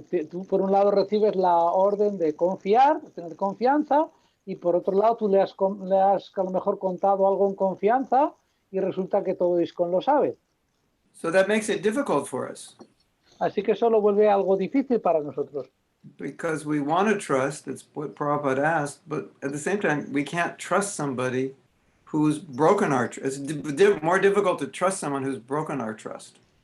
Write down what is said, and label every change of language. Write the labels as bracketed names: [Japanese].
[Spanish] Tú por un lado recibes la orden de confiar, de tener confianza, y por otro lado tú le has a lo mejor contado algo en confianza y resulta que todo ISKCON lo sabe. [English] So that makes it difficult for us. [Spanish] Así que eso lo vuelve algo difícil para nosotros. [English] Because we want to trust, that's what Prabhupada asked, but at the same time, we can't trust somebody who's broken our trust. It's more difficult to trust someone who's broken our trust.